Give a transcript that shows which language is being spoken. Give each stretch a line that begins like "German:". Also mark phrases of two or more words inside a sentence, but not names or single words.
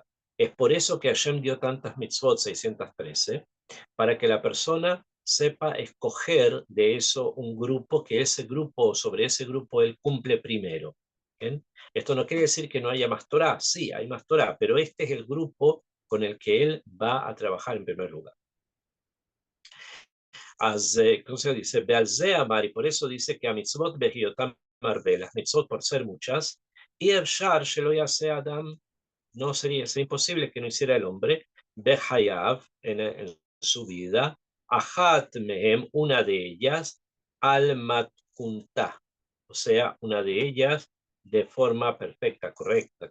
Spanish: Es por eso que Hashem dio tantas mitzvot, 613, para que la persona sepa escoger de eso un grupo, que ese grupo, sobre ese grupo él cumple primero. ¿Bien? Esto no quiere decir que no haya más Torah, sí, hay más Torah, pero este es el grupo con el que él va a trabajar en primer lugar. Entonces dice,
Hebrew: Bealze Amar,
Spanish: y por eso dice que
Hebrew: a mitzvot behiotam marbe,
Spanish: las mitzvot por ser muchas, y
Hebrew: Efshar shelo yase Adam,
Spanish: no sería imposible que no hiciera el hombre, Behayav, en su vida,
Hebrew: Ahat mehem,
Spanish: una de ellas,
Hebrew: al matkunta,
Spanish: o sea, una de ellas de forma perfecta, correcta.